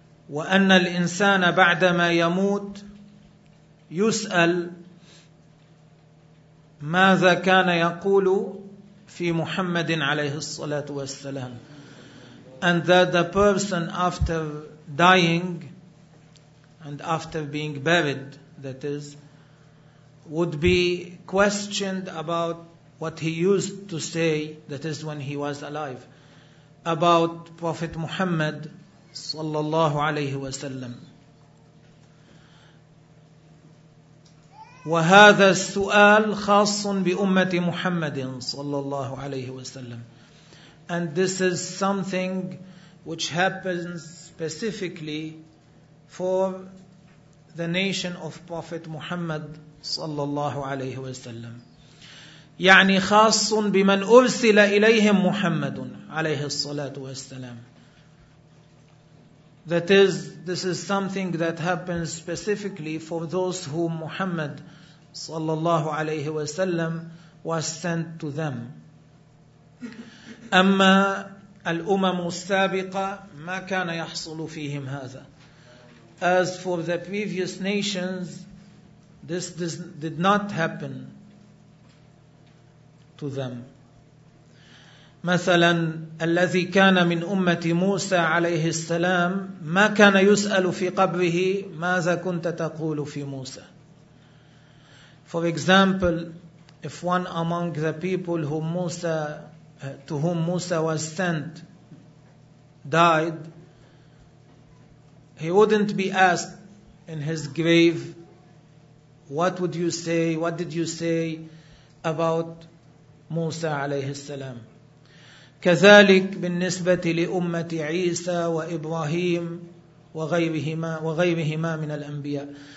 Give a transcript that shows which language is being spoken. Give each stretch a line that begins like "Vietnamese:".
Arabic: وأن الإنسان بعدما يموت يسأل ماذا كان يقول في محمد عليه الصلاة والسلام.
English: And that the person after dying and after being buried, that is, would be questioned about what he used to say, that is when he was alive, about Prophet Muhammad
Arabic: صلى الله عليه وسلم. وهذا السؤال خاص بأمة محمد صلى الله عليه وسلم.
English: And this is something which happens specifically for the nation of Prophet Muhammad
Arabic: صلى الله عليه وسلم. يعني خاص بمن أرسل إليهم محمد عليه الصلاة والسلام.
English: That is, this is something that happens specifically for those whom Muhammad
Arabic: sallallahu alayhi wa sallam
English: was sent to them.
Arabic: أما الأمم السابقة ما كان يحصل فيهم هذا.
English: As for the previous nations, this did not happen to them.
Arabic: مثلا الذي كان من أمة موسى عليه السلام ما كان يسأل في قبره ماذا كنت تقول في موسى.
English: For example, if one among the people whom Musa, to whom Musa was sent died, he wouldn't be asked in his grave, what would you say, what did you say about Musa
Arabic: عليه السلام. كذلك بالنسبة لأمة عيسى وإبراهيم وغيرهما من الأنبياء.